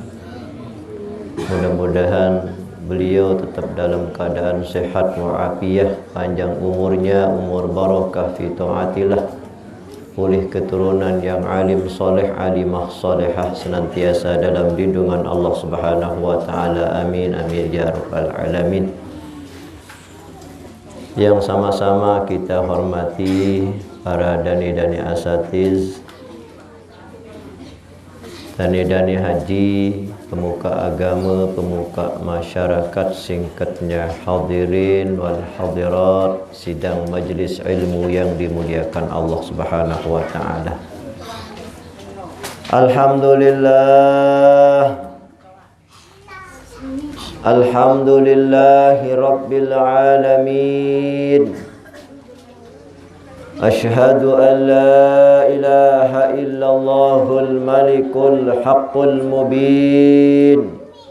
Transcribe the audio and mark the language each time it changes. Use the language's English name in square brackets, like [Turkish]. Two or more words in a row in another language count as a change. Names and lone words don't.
[Indonesian] Mudah-mudahan beliau tetap dalam keadaan sehat wa'afiyah, panjang umurnya, umur [Arabic] بركة في طاعة الله, [Indonesian] pulih keturunan yang alim soleh, alimah solehah, senantiasa dalam lindungan Allah [Arabic] سبحانه وتعالى. آمين آمين يا رب العالمين. [Indonesian] Yang sama-sama kita hormati para dani-dani asatiz, dani-dani haji, pemuka agama, pemuka masyarakat, singkatnya [Arabic] الحاضرين والحاضرات [Indonesian] sidang majlis ilmu yang dimuliakan Allah [Arabic] سبحانه وتعالى. الحمد لله رب العالمين. أشهد أن لا إله إلا الله الملك الحق المبين.